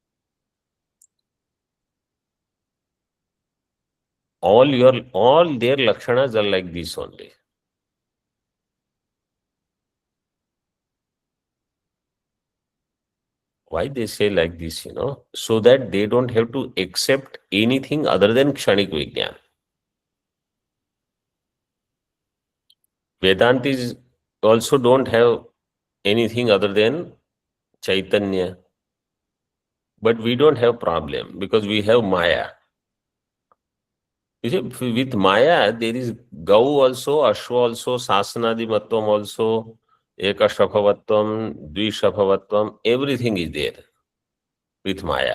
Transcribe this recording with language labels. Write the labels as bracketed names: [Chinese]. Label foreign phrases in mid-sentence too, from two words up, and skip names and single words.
[English] All their lakshanas are like this only. Why they say like this, so that they don't have to accept anything other than [Sanskrit] kshanik vijnana. [English] Vedantis also don't have anything other than Chaitanya. But we don't have problem because we have Maya. You see, with Maya, there is Gau also, Ashwa also, [Sanskrit] Sasanadi Matvam [English] also, [Sanskrit] Ekashaphavatvam, Dvishaphavatvam, [English] everything is there with Maya.